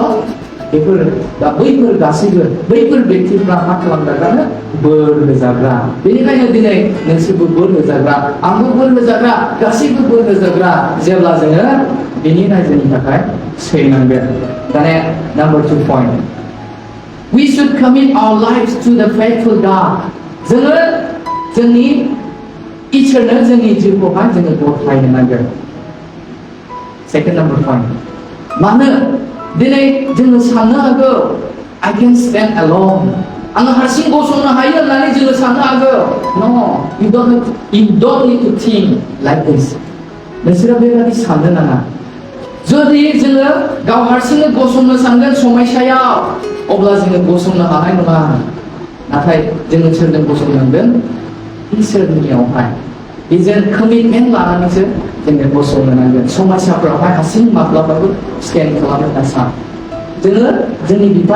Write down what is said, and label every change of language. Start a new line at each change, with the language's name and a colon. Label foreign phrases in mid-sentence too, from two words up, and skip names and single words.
Bodo: बेफोर दा बैफोर गासैबो बैफोर व्यक्तिफ्रा मा खालामजाग्रानो बोर होजाग्रा बेनिखायनो दिनै नोंसोरबो बोर होजाग्रा आंबो बोर होजाग्रा गासैबो बोर होजाग्रा जेब्ला जोङो बेनि रायजोनि थाखाय सैनांगोन दानिया नाम्बार 2 पइन्ट
English: we should commit our lives to the faithful God
Bodo: जोङो जोंनि इसोरनो जोंनि जिउखौहाय जोङो गथायनो नांगोन
English: second number point
Bodo: मानो दिनै जोङो साननो हागौ
English: I can stand alone
Bodo: आं हारसिं गसंनो हायो होननानै जोङो साननो हागौ
English: no you don't need to think like this
Bodo: नोंसोरो बेबायदि साननो नाङा जुदि जोङो गाव हारसिंनो गसंनो सानगोन समयसायाव अब्ला जोङो गसंनो हानाय नङा नाथाय जोङो सोरजों गसंनांगोन इसोरनियावहाय बेजों कमिटमेन्ट लानानैसो जोङो गसंनो नांगोन समयसाफोरावहाय हारसिं माब्लाबाबो स्टेन्ड खालामनो नाङा जोङो जोंनि बिफा